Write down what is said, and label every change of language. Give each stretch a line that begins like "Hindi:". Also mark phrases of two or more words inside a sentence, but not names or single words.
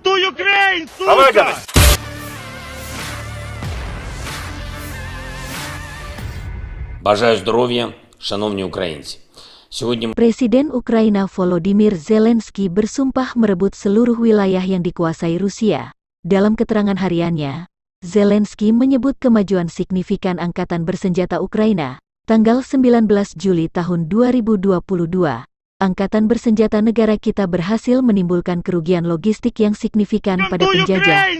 Ukrainian: Ukraine, Помогай! Бажаю здоров'я, шановні українці. Сьогодні
Indonesian: Presiden Ukraina Volodymyr Zelensky bersumpah merebut seluruh wilayah yang dikuasai Rusia. Dalam keterangan hariannya, Zelensky menyebut kemajuan signifikan Angkatan Bersenjata Ukraina. Tanggal 19 Juli tahun 2022, Angkatan Bersenjata negara kita berhasil menimbulkan kerugian logistik yang signifikan pada penjajah.